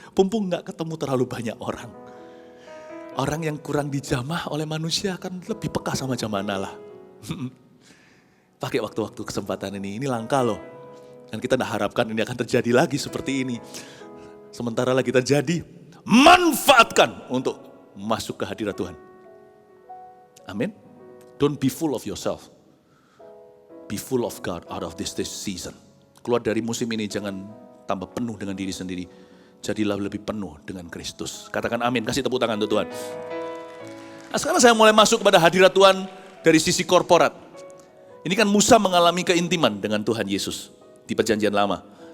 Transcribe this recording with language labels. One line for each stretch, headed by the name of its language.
Indonesian: Mumpung gak ketemu terlalu banyak orang. Orang yang kurang dijamah oleh manusia akan lebih peka sama jamahan Allah. Pakai waktu-waktu kesempatan ini langka loh. Dan kita tidak harapkan ini akan terjadi lagi seperti ini. Sementara lagi terjadi, manfaatkan untuk masuk ke hadirat Tuhan. Amin.
English: Don't be full of yourself. Be full of God out of this season.
Indonesian: Keluar dari musim ini jangan tambah penuh dengan diri sendiri. Jadilah lebih penuh dengan Kristus. Katakan amin, kasih tepuk tangan untuk Tuhan. Nah, sekarang saya mulai masuk kepada hadirat Tuhan dari sisi korporat. Ini kan Musa mengalami keintiman dengan Tuhan Yesus di perjanjian lama.